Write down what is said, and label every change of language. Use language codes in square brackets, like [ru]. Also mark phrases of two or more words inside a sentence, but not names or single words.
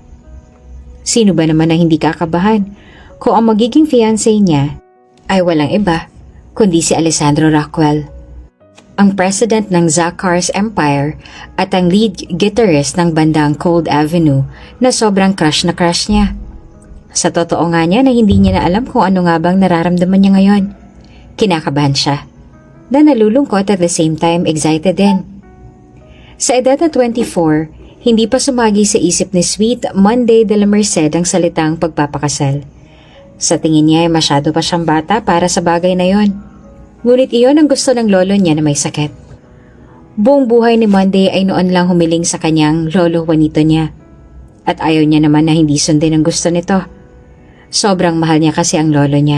[tl] Sino ba naman ang hindi kakabahan kung ang magiging fiancé niya ay walang iba kundi si Alessandro Rockwell, ang president ng Zakar's Empire at ang [en] lead guitarist [tl] ng bandang Cold Avenue na sobrang crush na crush niya. Sa totoo nga niya na hindi niya na alam kung ano nga bang nararamdaman niya ngayon. Kinakabahan siya, na nalulungkot [en] at the same time [tl] excited din. Sa edad na 24, hindi pa sumagi sa isip ni Sweet Monday de la Merced ang salitang pagpapakasal. Sa tingin niya ay masyado pa siyang bata para sa bagay na yon. Ngunit iyon ang gusto ng lolo niya na may sakit. Buong buhay ni Monday ay noon lang humiling sa kanyang lolo Juanito niya. At ayaw niya naman na hindi sundin ang gusto nito. Sobrang mahal niya kasi ang lolo niya.